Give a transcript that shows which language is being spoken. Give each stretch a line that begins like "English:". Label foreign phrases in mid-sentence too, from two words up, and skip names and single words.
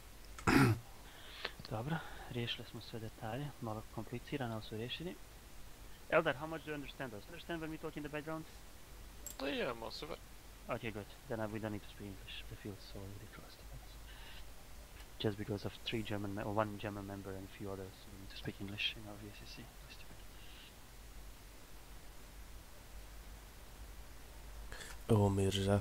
Croatian: Dobro, riješili smo sve detalje, malo komplicirano, ali su riješeni.
English: Eldar, how much do you understand us? Understand when we talk in the background? Yeah, most of it. Okay, good. Then we don't need to speak English. I feel so ridiculous. Just because of one German member and a few others, we need to speak English in our VSCC. Stupid. Oh, Mirza.